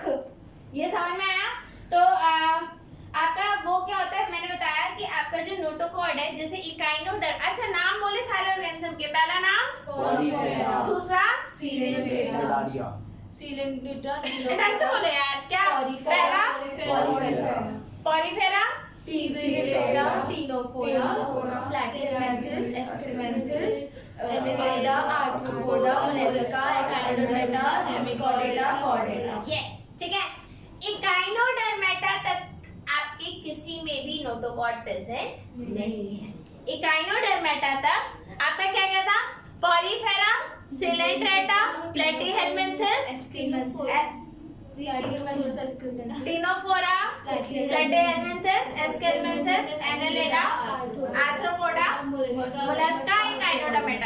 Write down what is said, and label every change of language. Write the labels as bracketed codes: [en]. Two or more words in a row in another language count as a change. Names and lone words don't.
[hi] ये समझ में आया? तो आपका वो क्या होता है, मैंने बताया कि आपका जो नोटोकॉर्ड है, जैसे इकाइनोडर्म, अच्छा नाम बोले सारे ऑर्गेनिज्म के। पहला नाम पॉलीफेरा, दूसरा निडारिया, ढंग से बोलो यार, क्या? पहला पॉलीफेरा, Ctenophora, Platyhelminthes, Excrementis, Annelida, Arthropoda, Mollusca, Echinodermata, Hemichordata, Chordata. यस, ठीक है। इकाइनोडर्मेटा तक आपके किसी में भी नोटोकॉर्ड प्रेजेंट नहीं है। इकाइनोडर्मेटा तक आपका क्या क्या था? पॉलीफेरा, सिलेंट्रेटा, प्लेटीहेलमिन्थस, टिनोफोरा, प्लेटीहेलमिन्थस, एस्केलमिन्थस, एनालिडा, आर्थ्रोपोडा, मोलस्का, इकाइनोडर्मेटा।